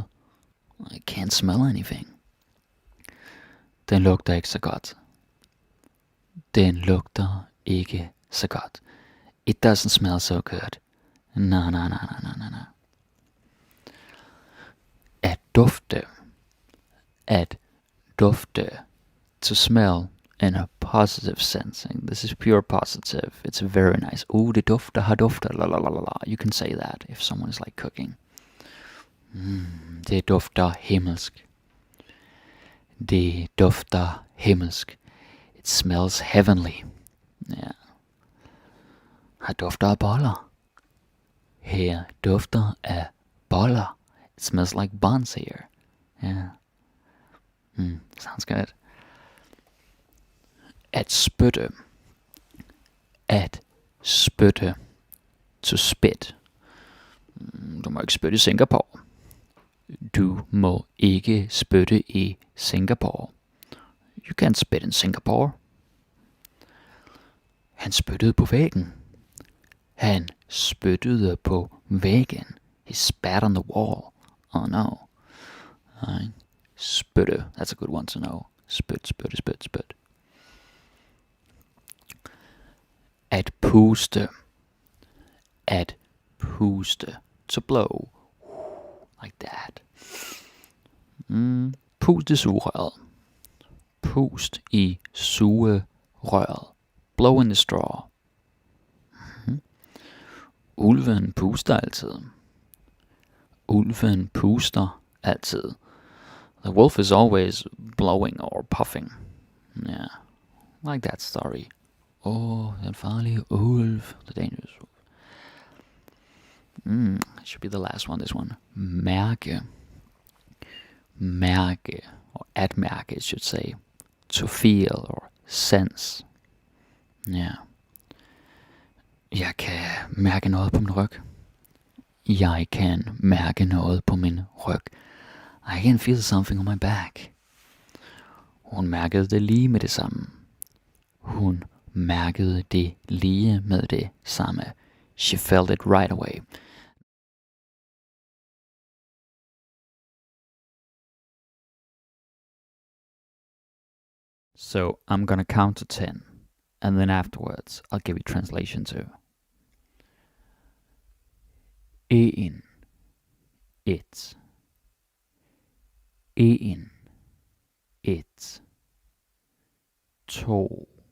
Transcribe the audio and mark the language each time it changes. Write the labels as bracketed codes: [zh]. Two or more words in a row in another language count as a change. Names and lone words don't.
[en] I can't smell anything. [da] Den lugter ikke så godt. Den lugter ikke så godt. [en] It doesn't smell so good. No. [da] At dufte. At dufte. [en] To smell in a positive sense. And this is pure positive. It's very nice. [da] Det dufter, har dufter, la la la la. [en] You can say that if someone is like cooking. [da] Det dufter himmelsk. Det dufter himmelsk. [en] It smells heavenly. [da] Ja. Her dufter af boller. Her dufter af boller. [en] It smells like buns here. Yeah. Sounds good. [da] At spytte. At spytte. [en] To spit. [da] Du må ikke spytte i Singapore. Du må ikke spytte i Singapore. [en] You can't spit in Singapore. [da] Han spyttede på væggen. Han spyttede på væggen. [en] He spat on the wall. Oh no. Spytte. That's a good one to know. [da] Spyt. At puste. At puste. [en] To blow. Like that. [da] Pust i sugerøret. Pust i sugerøret. [en] Blow in the straw. [da] Ulven puster altid. Ulven puster altid. [en] The wolf is always blowing or puffing. Yeah. Like that story. [da] Den farlige ulv. [en] The dangerous wolf. It should be the last one, this one. [da] Mærke. Mærke. Or at mærke, [en] it should say. To feel or sense. Yeah. [da] Jeg kan mærke noget på min ryg. Jeg kan mærke noget på min ryg. [en] I can feel something on my back. [da] Hun mærkede det lige med det samme. Hun mærkede det lige med det samme. [en] She felt it right away. So I'm gonna count to 10, and then afterwards I'll give you translation too. 1, 1, 1, 1, 2,